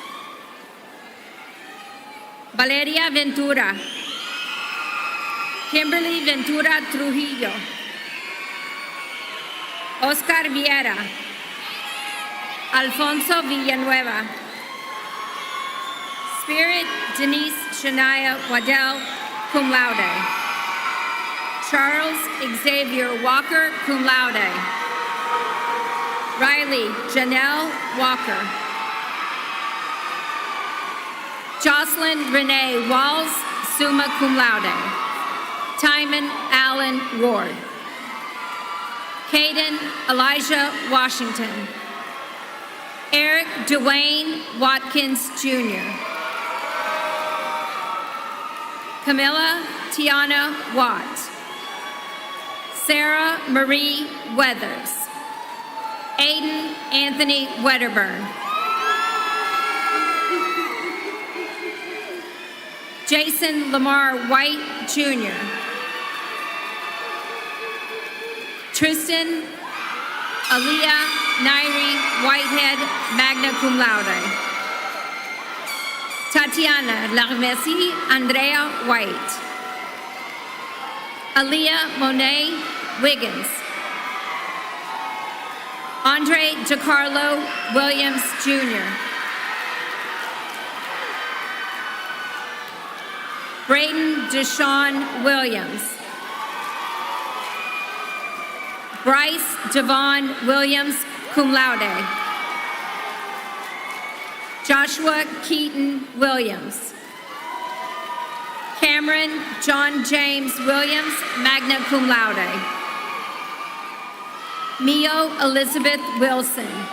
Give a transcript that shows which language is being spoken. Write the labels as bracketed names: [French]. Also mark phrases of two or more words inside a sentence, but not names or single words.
[English] Valeria Ventura. Kimberly Ventura Trujillo. Oscar Viera. Alfonso Villanueva. Spirit Denise Shania Waddell, [Latin] cum laude. [English] Charles Xavier Walker, [Latin] cum laude. [English] Riley Janelle Walker. Jocelyn Renee Walls, [Latin] summa cum laude. [English] Timon Allen Ward. Caden Elijah Washington. Eric Dwayne Watkins Jr. Camilla Tiana Watt. Sarah Marie Weathers. Aiden Anthony Wedderburn. Jason Lamar White Jr. Tristan Aaliyah Nairi Whitehead, [Latin] magna cum laude. [English] Tatiana Larmesi Andrea White. Aaliyah Monet Wiggins. Andre DeCarlo Williams Jr. Braden Deshaun Williams. Bryce Devon Williams, [Latin] cum laude. [English] Joshua Keaton Williams. Cameron John James Williams, [Latin] magna cum laude. [English] Mio Elizabeth Wilson.